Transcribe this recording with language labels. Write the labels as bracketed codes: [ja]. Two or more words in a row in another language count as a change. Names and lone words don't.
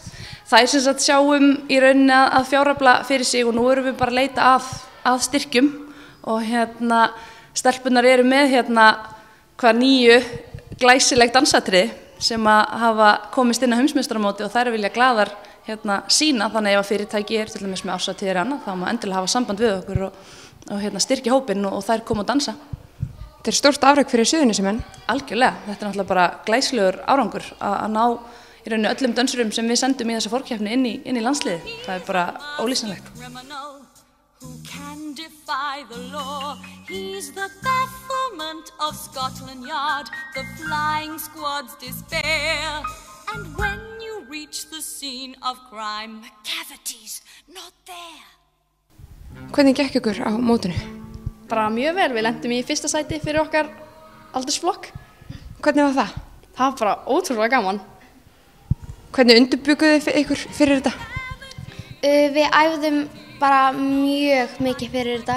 [is] Það sem sagt sjáum í rauninni að fjárafla fyrir sig og nú erum við bara að leita að styrkjum og stelpunar eru með hvað 9 glæsileg dansatriði sem hafa komist inn á heimsmeistaramóti og þær vilja glaðar sína þannig ef að fyrirtæki til dæmis með árshátíðir annað þá má endilega hafa samband við okkur og og styrkja hópinn og þær koma að dansa. Þetta stórt afrek fyrir Suðurnesjamenn. Algjörlega, þetta náttúrulega bara glæsilegur árangur að ná í rauninni öllum dönsurum sem við sendum í þessa forkeppni inn í landsliðið. Það bara ólýsanlegt. [en] Who can defy the law? He's the bafflement of Scotland Yard, the flying squad's despair. And when you reach the scene of crime, McCavity's not there. [is] Hvernig gekk ykkur á mótinu? Bara mjög vel, við lentum í fyrsta sæti fyrir okkar aldursflokk. Hvernig var það? Það var bara ótrúlega gaman. Hvernig undirbjugguðu þið ykkur fyrir þetta? Við æfðum bara mjög mikið fyrir þetta.